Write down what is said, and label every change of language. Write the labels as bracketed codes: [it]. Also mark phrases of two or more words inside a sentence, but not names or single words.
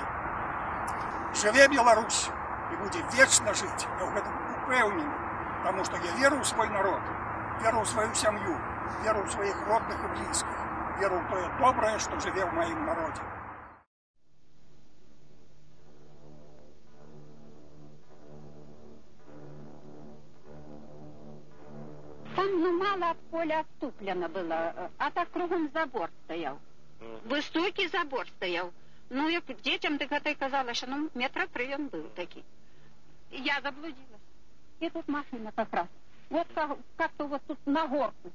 [be] Жыве Беларусь і будзе вечна жыць, я ў гэтым упэўнены, таму што я веру ў свой народ, веру ў сваю сям'ю, веру ў сваіх родных і блізкіх, веру ў тое добрае, што жыве ў маім народзе. [ru] Там мало от поля оттуплено было, а так кругом забор стоял. Высокий забор стоял. Ну, и детям так это и казалось, ну, 3 метра он был такой. Я заблудилась. И тут машина как раз. Вот как-то вот тут на горку.